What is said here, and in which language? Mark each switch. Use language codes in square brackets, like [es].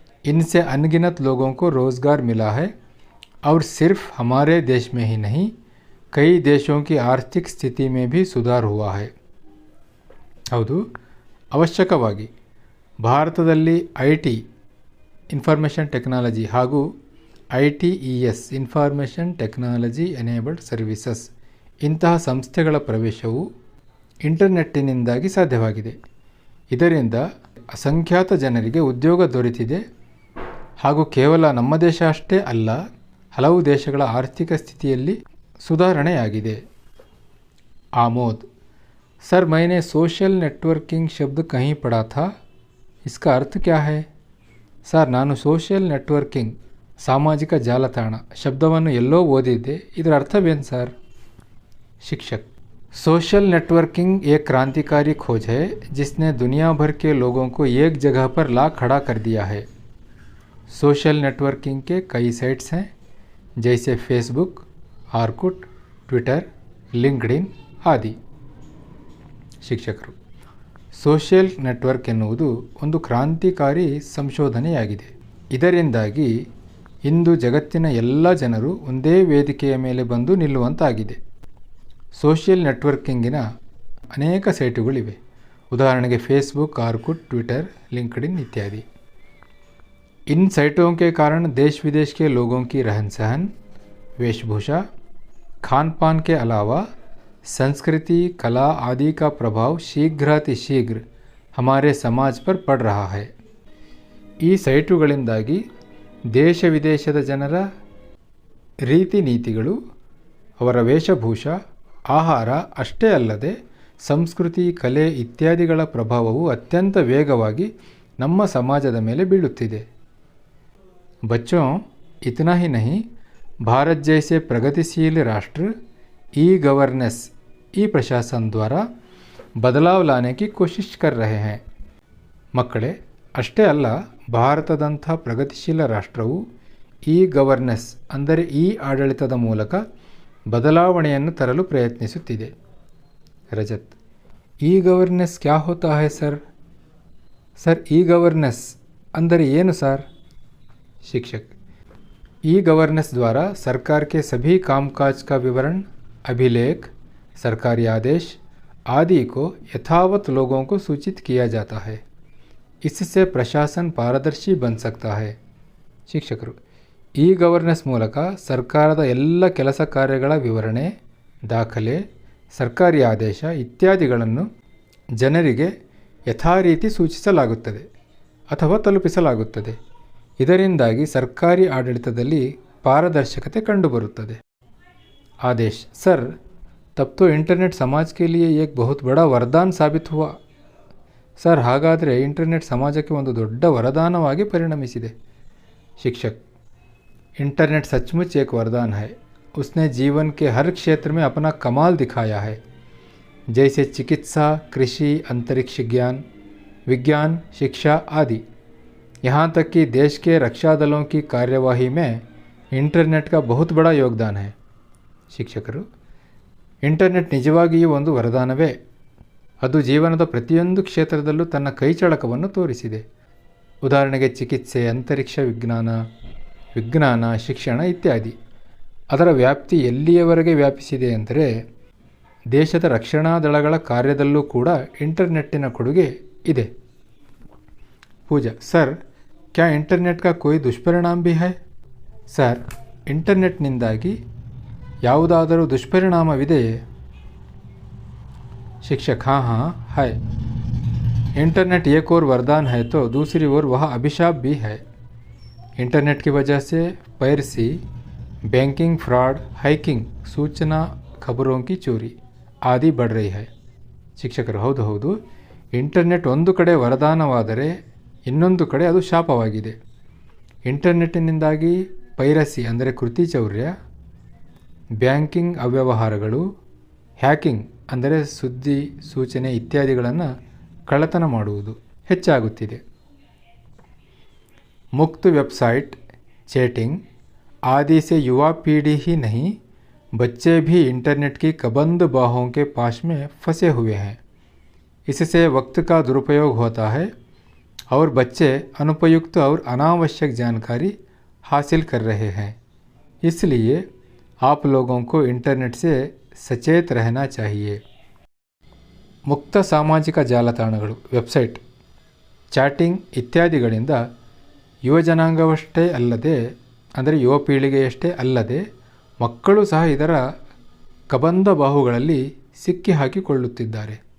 [hi] इनसे अनगिनत लोगों को रोज़गार मिला है और सिर्फ हमारे देश में ही नहीं, कई देशों की आर्थिक स्थिति में भी सुधार हुआ है. [kn] ಹೌದು, ಅವಶ್ಯಕವಾಗಿ ಭಾರತದಲ್ಲಿ IT ಇನ್ಫಾರ್ಮೇಷನ್ ಟೆಕ್ನಾಲಜಿ ಹಾಗೂ ITES information technology enabled services ಇಂತಹ ಸಂಸ್ಥೆಗಳ ಪ್ರವೇಶವು ಇಂಟರ್ನೆಟ್ಟಿನಿಂದಾಗಿ ಸಾಧ್ಯವಾಗಿದೆ. ಇದರಿಂದ ಅಸಂಖ್ಯಾತ ಜನರಿಗೆ ಉದ್ಯೋಗ ದೊರೆತಿದೆ ಹಾಗೂ ಕೇವಲ ನಮ್ಮ ದೇಶ ಅಷ್ಟೇ ಅಲ್ಲ, ಹಲವು ದೇಶಗಳ ಆರ್ಥಿಕ ಸ್ಥಿತಿಯಲ್ಲಿ ಸುಧಾರಣೆಯಾಗಿದೆ. [hi] आमोद सर, मैंने सोशल नेटवर्किंग शब्द कहीं पढ़ा था, इसका अर्थ क्या है? [kn] ಸರ್, ನಾನು ಸೋಷಿಯಲ್ ನೆಟ್ವರ್ಕಿಂಗ್ ಸಾಮಾಜಿಕ ಜಾಲತಾಣ ಶಬ್ದವನ್ನು ಎಲ್ಲೋ ಓದಿದ್ದೆ, ಇದರ ಅರ್ಥವೇನು ಸರ್? [hi] शिक्षक सोशल नेटवर्किंग एक क्रांतिकारी खोज है जिसने दुनिया भर के लोगों को एक जगह पर ला खड़ा कर दिया है. सोशल नेटवर्किंग के कई साइट्स हैं जैसे फेसबुक, आर्कुट, ट्विटर, लिंक्डइन ಆದಿ. [kn] ಶಿಕ್ಷಕರು ಸೋಷಿಯಲ್ ನೆಟ್ವರ್ಕ್ ಎನ್ನುವುದು ಒಂದು ಕ್ರಾಂತಿಕಾರಿ ಸಂಶೋಧನೆಯಾಗಿದೆ. ಇದರಿಂದಾಗಿ ಇಂದು ಜಗತ್ತಿನ ಎಲ್ಲ ಜನರು ಒಂದೇ ವೇದಿಕೆಯ ಮೇಲೆ ಬಂದು ನಿಲ್ಲುವಂತಾಗಿದೆ. ಸೋಷಿಯಲ್ ನೆಟ್ವರ್ಕಿಂಗಿನ ಅನೇಕ ಸೈಟುಗಳಿವೆ. ಉದಾಹರಣೆಗೆ ಫೇಸ್ಬುಕ್, ಆರ್ಕುಟ್, ट्विटर, लिंक्डइन इत्यादि. [hi] इन साइटों के कारण देश विदेश के लोगों की रहन सहन, वेशभूषा, खान पान के अलावा संस्कृति, कला आदि का प्रभाव शीघ्रातिशीघ्र हमारे समाज पर पड़ रहा है. [kn] ಈ ಸೈಟುಗಳಿಂದಾಗಿ ದೇಶ ವಿದೇಶದ ಜನರ ರೀತಿ ನೀತಿಗಳು, ಅವರ ವೇಷಭೂಷ, ಆಹಾರ ಅಷ್ಟೇ ಅಲ್ಲದೆ ಸಂಸ್ಕೃತಿ, ಕಲೆ ಇತ್ಯಾದಿಗಳ ಪ್ರಭಾವವು ಅತ್ಯಂತ ವೇಗವಾಗಿ ನಮ್ಮ ಸಮಾಜದ ಮೇಲೆ ಬೀಳುತ್ತಿದೆ. [hi] बच्चों, इतना ही नहीं, भारत जैसे प्रगतिशील राष्ट्र ई-गवर्नेंस, ई प्रशासन द्वारा बदलाव लाने की कोशिश कर रहे हैं. [kn] ಮಕ್ಕಳೇ, ಅಷ್ಟೇ ಅಲ್ಲ, ಭಾರತದಂಥ ಪ್ರಗತಿಶೀಲ ರಾಷ್ಟ್ರವು ಈ-ಗವರ್ನೆನ್ಸ್ ಅಂದರೆ ಈ ಆಡಳಿತದ ಮೂಲಕ ಬದಲಾವಣೆಯನ್ನು ತರಲು ಪ್ರಯತ್ನಿಸುತ್ತಿದೆ. [hi] ರಜತ್ ई-गवर्नेंस क्या होता है ಸರ್? [kn] ಸರ್, ई-गवर्नेंस ಅಂದರೆ ಏನು ಸರ್? [hi] शिक्षक ई-गवर्नेंस द्वारा सरकार के सभी कामकाज का विवरण, अभिलेख, सरकारी आदेश आदि को यथावत लोगों को सूचित किया जाता है. इससे प्रशासन पारदर्शी बन सकता है. [kn] ಶಿಕ್ಷಕರು ई-गवर्नेंस ಮೂಲಕ ಸರ್ಕಾರದ ಎಲ್ಲ ಕೆಲಸ ಕಾರ್ಯಗಳ ವಿವರಣೆ, ದಾಖಲೆ, ಸರ್ಕಾರಿ ಆದೇಶ ಇತ್ಯಾದಿಗಳನ್ನು ಜನರಿಗೆ ಯಥಾರೀತಿ ಸೂಚಿಸಲಾಗುತ್ತದೆ ಅಥವಾ ತಲುಪಿಸಲಾಗುತ್ತದೆ. ಇದರಿಂದಾಗಿ ಸರ್ಕಾರಿ ಆಡಳಿತದಲ್ಲಿ ಪಾರದರ್ಶಕತೆ ಕಂಡುಬರುತ್ತದೆ. [hi] आदेश सर, तब तो इंटरनेट समाज के लिए एक बहुत बड़ा वरदान साबित हुआ. [kn] ಸರ್, ಹಾಗಾದರೆ ಇಂಟರ್ನೆಟ್ ಸಮಾಜಕ್ಕೆ ಒಂದು ದೊಡ್ಡ ವರದಾನವಾಗಿ ಪರಿಣಮಿಸಿದೆ. [hi] शिक्षक इंटरनेट सचमुच एक वरदान है. उसने जीवन के हर क्षेत्र में अपना कमाल दिखाया है. जैसे चिकित्सा, कृषि, अंतरिक्ष ज्ञान, विज्ञान, शिक्षा आदि. यहाँ तक कि देश के रक्षा दलों की कार्यवाही में इंटरनेट का बहुत बड़ा योगदान है. [kn] ಶಿಕ್ಷಕರು ಇಂಟರ್ನೆಟ್ ನಿಜವಾಗಿಯೂ ಒಂದು ವರದಾನವೇ. ಅದು ಜೀವನದ ಪ್ರತಿಯೊಂದು ಕ್ಷೇತ್ರದಲ್ಲೂ ತನ್ನ ಕೈಚಳಕವನ್ನು ತೋರಿಸಿದೆ. ಉದಾಹರಣೆಗೆ ಚಿಕಿತ್ಸೆ, ಅಂತರಿಕ್ಷ ವಿಜ್ಞಾನ, ಶಿಕ್ಷಣ ಇತ್ಯಾದಿ. ಅದರ ವ್ಯಾಪ್ತಿ ಎಲ್ಲಿಯವರೆಗೆ ವ್ಯಾಪಿಸಿದೆ ಅಂದರೆ ದೇಶದ ರಕ್ಷಣಾ ದಳಗಳ ಕಾರ್ಯದಲ್ಲೂ ಕೂಡ ಇಂಟರ್ನೆಟ್ಟಿನ ಕೊಡುಗೆ ಇದೆ. [hi] ಪೂಜಾ ಸರ್, ಕ್ಯಾ ಇಂಟರ್ನೆಟ್ ಕಾ ಕೋಯಿ ದುಷ್ಪರಿಣಾಮ ಭಿ ಹೈ? [kn] ಸರ್, ಇಂಟರ್ನೆಟ್ನಿಂದಾಗಿ ಯಾವುದಾದರೂ ದುಷ್ಪರಿಣಾಮವಿದೆಯೇ? [hi] शिक्षक हाँ है. इंटरनेट एक और वरदान है तो दूसरी ओर वह अभिशाप भी है. इंटरनेट की वजह से पायरेसी, बैंकिंग फ्रॉड, हैकिंग, सूचना खबरों की चोरी आदि बढ़ रही है. [kn] ಶಿಕ್ಷಕರು ಹೌದು, ಇಂಟರ್ನೆಟ್ ಒಂದು ಕಡೆ ವರದಾನವಾದರೆ ಇನ್ನೊಂದು ಕಡೆ ಅದು ಶಾಪವಾಗಿದೆ. ಇಂಟರ್ನೆಟ್ಟಿನಿಂದಾಗಿ ಪೈರಸಿ ಅಂದರೆ ಕೃತಿಚೌರ್ಯ, ಬ್ಯಾಂಕಿಂಗ್ ಅವ್ಯವಹಾರಗಳು, ಹ್ಯಾಕಿಂಗ್ ಅಂದರೆ ಸುದ್ದಿ ಸೂಚನೆ ಇತ್ಯಾದಿಗಳನ್ನು ಕಳ್ಳತನ ಮಾಡುವುದು ಹೆಚ್ಚಾಗುತ್ತಿದೆ. [hi] मुक्त वेबसाइट, चैटिंग आदि से युवा पीढ़ी ही नहीं, बच्चे भी इंटरनेट की कबंद बाहों के पाश में फंसे हुए हैं. इससे वक्त का दुरुपयोग होता है और बच्चे अनुपयुक्त और अनावश्यक जानकारी हासिल कर रहे हैं. इसलिए आप लोगों को इंटरनेट से सचेत रहना चाहिए. [kn] ಮುಕ್ತ ಸಾಮಾಜಿಕ ಜಾಲತಾಣಗಳು, ವೆಬ್ಸೈಟ್, ಚಾಟಿಂಗ್ ಇತ್ಯಾದಿಗಳಿಂದ ಯುವಜನಾಂಗವಷ್ಟೇ ಅಲ್ಲದೆ ಅಂದರೆ ಯುವ ಪೀಳಿಗೆಯಷ್ಟೇ ಅಲ್ಲದೆ ಮಕ್ಕಳು ಸಹ ಇದರ ಕಬಂಧ ಬಾಹುಗಳಲ್ಲಿ ಸಿಕ್ಕಿ ಹಾಕಿಕೊಳ್ಳುತ್ತಿದ್ದಾರೆ.